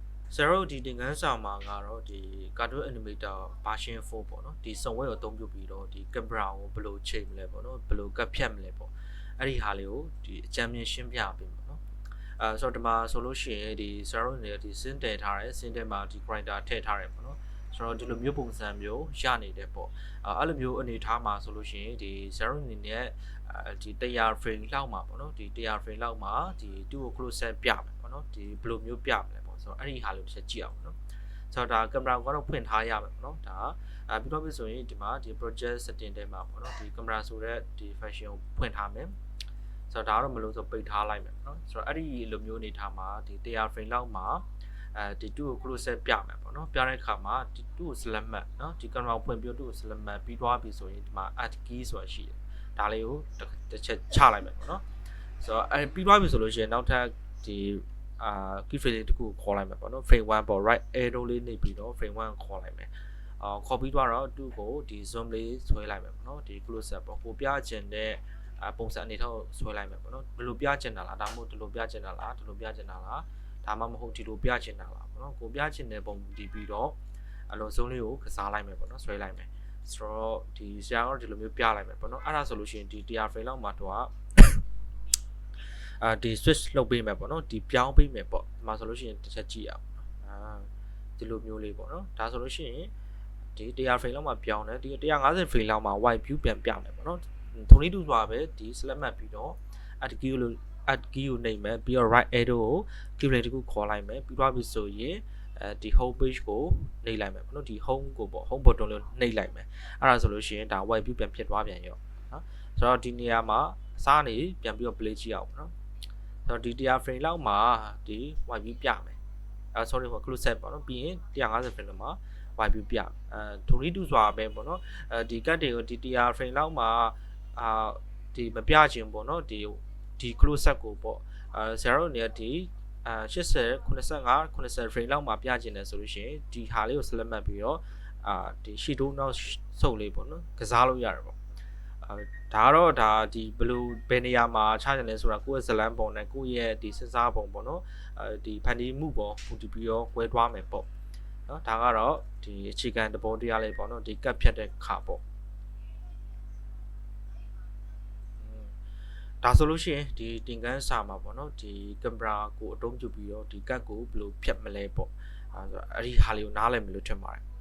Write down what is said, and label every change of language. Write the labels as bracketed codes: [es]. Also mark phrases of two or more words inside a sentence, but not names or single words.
[my] ဆရာတို့ဒီသင်ခန်းစာမှာကတော့ဒီ Cartoon Animator version 4ပေါ့နော်ဒီစုံဝဲကိုအသုံးပြုပြီးတော့ဒီ camera ကိုဘယ်လိုချိန်မလဲပေါ့နော်ဘယ်လိုကတ်ဖြတ်မလဲပေါ့အဲ့ဒီဟာလေးကိုဒီအကြံဉာဏ်ရှင်းပြပေးမှာနော်ဆိုတော့ဒီမှာဆိုလို့ရှိရင်ဒီဆရာတို့နေဒီ scene တည်ထားတယ် scene ထဲမှာဒီ character ထည့်ထားတယ်ပေါ့နော်ဆိုတော့ဒီလိုမျိုးပုံစံမျိုးရနေတယ်ပေါ့အဲ့လိုမျိုးအနေထား မှာဆိုလို့ရှိရင်ဒီဆရာတို့အနေနဲ့ဒီ100 frame လောက်မှာပေါ့နော်ဒီ100 frame လောက်မှာဒီသူ့ကို [en] close up [my] ပြမယ်ပေါ့နော်ဒီဘယ်လိုမျိုးပြမလဲပေါ့ဆိုတော့အဲ့ဒီဟာလေးတစ်ချက်ကြည့်အောင်နော်ဆိုတော့ဒါကင်မရာကတော့ဖွင့်ထားရမယ်ပေါ့နော်ဒါပြီးတော့ပြီဆိုရင်ဒီမှာဒီ [en] project setting [my] ထဲမှာ ပေါ့နော်ဒီကင်မရာဆိုတဲ့ဒီ function ကိုဖွင့်ထားမယ်ဆိုတော့ဒါကတော့မလို့ဆိုပိတ်ထားလိုက်မယ်နော်ဆိုတော့အဲ့ဒီလိုမျိုးအနေထားမှာဒီ100 frame လောက်မှာဒီ2ကို [en] close up [my] ပြမယ်ပေါ့နော်ပြတဲ့အခါမှာဒီ2ကို select မှတ်နော် ဒီကင်မရာကိုဖွင့်ပြီး2ကို select မှတ်ပြီးသွားပြီဆိုရင်ဒီမှာ [en] add key [my] ဆိုတာရှိတယ်ဒါလေးကိုတစ်ချက်ချလိုက်မယ်ပေါ့နော်ဆိုတော့ပြီးသွားပြီဆိုလို့ရှိရင်နောက်ထပ်ဒီ [en] key frame [my] လေးတစ်ခုခေါ်လိုက်မယ်ပေါ့နော် frame 1ပေါ့ [en] right arrow [my] လေးနှိပ်ပြီးတော့ frame 1ခေါ်လိုက်မယ်ခေါ်ပြီးသွားတော့2ကိုဒီ zoom လေးဆွဲလိုက်မယ်ပေါ့နော်ဒီ [en] close up [my] ပေါ့ကိုပြချင်တဲ့ပုံစံအနေထားကိုဆွဲလိုက်မယ်ပေါ့နော်ဘယ်လိုပြချင်တာလားဒါမှမဟုတ်ဒီလိုပြချင်တာလားဒီလိုပြချင်တာလားဒါမှမဟုတ်ဒီလိုပြချင်တာလားပေါ့နော်ကိုပြချင်တဲ့ပုံဒီပြီးတော့အလုံးစုံလေးကိုကစားလိုက်မယ်ပေါ့နော်ဆွဲလိုက်မယ်ဆိုတော့ဒီဆရာကတော့ဒီလိုမျိုးပြလိုက်မယ်ပေါ့နော်အဲ့ဒါဆိုလို့ရှိရင်ဒီ100 frame လောက်မှာတော့ ဒီ switch လုပ်ပေးမယ်ပေါ့နော်ဒီပြောင်းပေးမယ်ပေါ့ဒီမှာဆိုလို့ရှိရင်တစ်ချက်ကြည့်အောင်ဒီလိုမျိုးလေးပေါ့နော်ဒါဆိုလို့ရှိရင်ဒီ100 frame လောက်မှာပြောင်းတယ်ဒီ150 frame လောက်မှာ [en] wide view [my] ပြန်ပြမယ်ပေါ့နော်ထုံနည်းတူစွာပဲဒီ select မှတ်ပြီးတော့ [en] add key [my] လို့ [en] add key [my] ကိုနှိပ်မယ်ပြီးတော့ [en] right arrow [my] ကို keyframe တစ်ခုခေါ် လိုက်မယ်ပြီးသွားပြီဆိုရင်ဒီ [en] home page [my] ကိုနှိပ်လိုက်မယ်ပေါ့နော်ဒီ home ကိုပေါ့ [en] home button [my] လို့နှိပ်လိုက်မယ်အဲ့ဒါဆိုလို့ရှိရင်ဒါ [en] wide view [my] ပြန်ဖြစ်သွားပြန်ရောနော်ဆိုတော့ဒီနေရာမှာအစားနေပြန်ပြီးတော့ play ကြည့်အောင်နော် ဆိုတော့ဒီ100 frame လောက်မှာဒီ [en] wide view [my] ပြမယ်sorry ဟို [en] close set [my] ပေါ့နော်ပြီးရင်150 frame လောက်မှာ [en] wide view [my] ပြထုံနည်းတူစွာပဲပေါ့နော်ဒီ cut တွေကိုဒီ100 frame လောက်မှာ ဒီမပြခြင်းပေါ့နော်ဒီ [en] close up [my] ကိုပေါ့ဆရာတို့နေဒီ80 85 90 frame လောက်မှာပြခြင်းတယ်ဆိုလို့ရှိရင်ဒီဟာလေးကို select မှတ်ပြီးတော့ဒီရှီတိုးနောက်စုပ်လေးပေါ့နော်ကစားလို့ရတယ်ပေါ့ဒါကတော့ဒါဒီ ဘယ်နေရာမှာချကြလဲဆိုတာကိုယ့်ရဲ့ဇလန်းပုံနဲ့ကိုယ့်ရဲ့ဒီစဉ်းစားပုံပေါ့နော်ဒီဖန်တီးမှုပေါ့ဟိုဒီပြီးတော့꿰သွားမယ်ပေါ့နော်ဒါကတော့ဒီအခြေခံသဘောတရားလေးပေါ့နော်ဒီကတ်ဖြတ်တဲ့ခါပေါ့ဒါဆိုလို့ရှိရင်ဒီသင်ခန်းစာမှာပေါ့နော်ဒီကင်မရာကိုအသုံးပြုပြီးတော့ဒီကတ်ကိုဘယ်လိုဖြတ်မလဲပေါ့အဲ့ဒီဟာလေးကိုနားလည်မလို့ထင်ပါတယ်